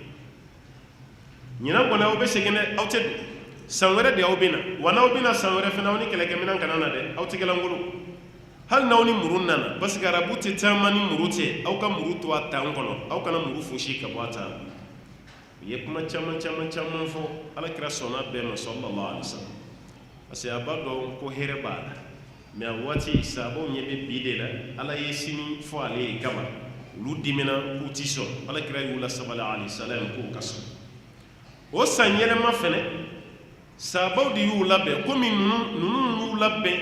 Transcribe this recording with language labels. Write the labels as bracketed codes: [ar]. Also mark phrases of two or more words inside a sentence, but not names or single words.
[bm] ɲinan kɔni aw bɛ segin dɛ aw tɛ don san wɛrɛ de aw bɛ na wa n'aw bɛ na san wɛrɛ fana aw ni kɛlɛkɛminɛn kana na dɛ aw tɛ kɛlankolo hali n'aw ni muru nana [fr] parce que [bm] arabu tɛ taama ni muru tɛ aw ka muru to a tan kɔnɔ aw kana muru fosi ka bɔ a tan u ye kuma caman fɔ alakira sɔnna bɛɛ ma sallallahu [ar] عليه وسلم [fr] parce que [bm] a b'a dɔn ko hɛrɛ b'a la mais a waati sahabaw ɲɛ bɛ bi de la ala ye sini fɔ ale ye kama olu dimina k'u ti sɔn alakira y'u lasabali [ar] عليه السلام [bm] k'u ka sɔn o san yɛlɛma fɛnɛ sahabaw de y'u labɛn komi ninnu y'u labɛn